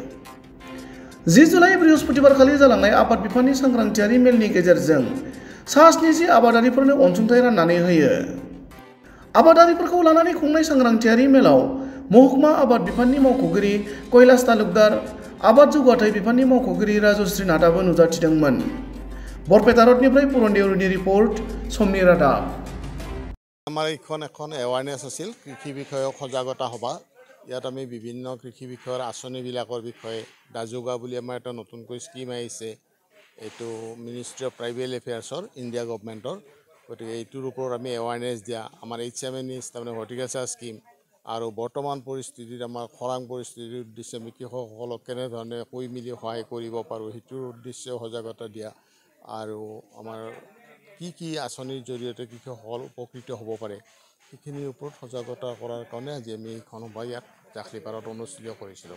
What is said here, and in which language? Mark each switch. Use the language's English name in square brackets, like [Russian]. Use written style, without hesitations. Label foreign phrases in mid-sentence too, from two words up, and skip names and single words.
[Bodo] 10 जुलाइ बृहस्पतिबारखालि जालांनाय आबाद बिफाननि सांग्रांथियारि मेलनि गेजेरजों सा 70 आबादारिफोरनो अनसुंथाइ राननानै होयो। आबादारिफोरखौ लानानै खुंनाय सांग्रांथियारि मेलाव महकुमा आबाद बिफाननि मावख'गिरि कैलाश तालुकदार, आबाद जौगाथाय बिफाननि मावख'गिरि राजश्री नाथआबो नुजाथिदोंमोन। बरपेटा रोडनिफ्राय पुरन देउरिनि रिपर्ट, समनि रादाब। [Assamese] আমাৰ এখন এৱাৰনেছ আছিল কৃষি বিষয়ক সজাগতা সভা। ইয়াত আমি বিভিন্ন কৃষি বিষয়ৰ আঁচনিবিলাকৰ বিষয়ে দাজোগা বুলি আমাৰ এটা নতুনকৈ স্কিম আহিছে। এইটো মিনিষ্ট্ৰী অফ ট্ৰাইবেল এফেয়াৰ্ছৰ ইণ্ডিয়া গভৰ্ণমেণ্টৰ। গতিকে এইটোৰ ওপৰত আমি এৱাৰনেছ দিয়া, আমাৰ HMNEH তাৰমানে [English] horticulture scheme, [Assamese] আৰু বৰ্তমান পৰিস্থিতিত আমাৰ খৰাং পৰিস্থিতিৰ উদ্দেশ্যে আমি কৃষকসকলক কেনেধৰণে কৈ মেলি সহায় কৰিব পাৰোঁ সেইটোৰ উদ্দেশ্যেও সজাগতা দিয়া, আৰু আমাৰ কি আঁচনিৰ জৰিয়তে কৃষকসকল উপকৃত হ'ব পাৰে সেইখিনিৰ ওপৰত সজাগতা কৰাৰ কাৰণে আজি আমি এইখন সভা ইয়াত জাখলিপাৰাত অনুষ্ঠিত কৰিছিলোঁ।